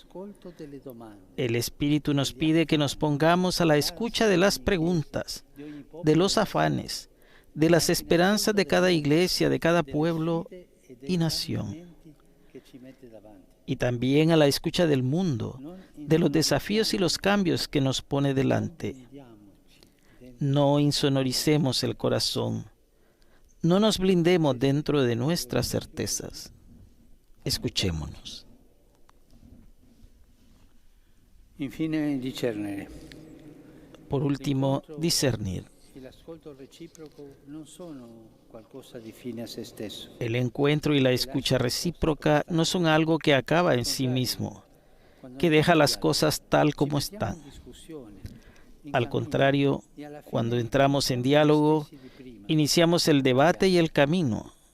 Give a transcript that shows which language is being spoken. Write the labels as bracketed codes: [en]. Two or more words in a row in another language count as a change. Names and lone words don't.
[es] El Espíritu nos pide que nos pongamos a la escucha de las preguntas, de los afanes, de las esperanzas de cada iglesia, de cada pueblo y nación. Y también a la escucha del mundo, de los desafíos y los cambios que nos pone delante. No insonoricemos el corazón. No nos blindemos dentro de nuestras certezas. Escuchémonos. [it] Infine, discernere. [es] Por último, discernir. El encuentro y la escucha recíproca no son algo que acaba en sí mismo, que deja las cosas tal como están. Al contrario, cuando entramos en diálogo, iniciamos el debate y el camino.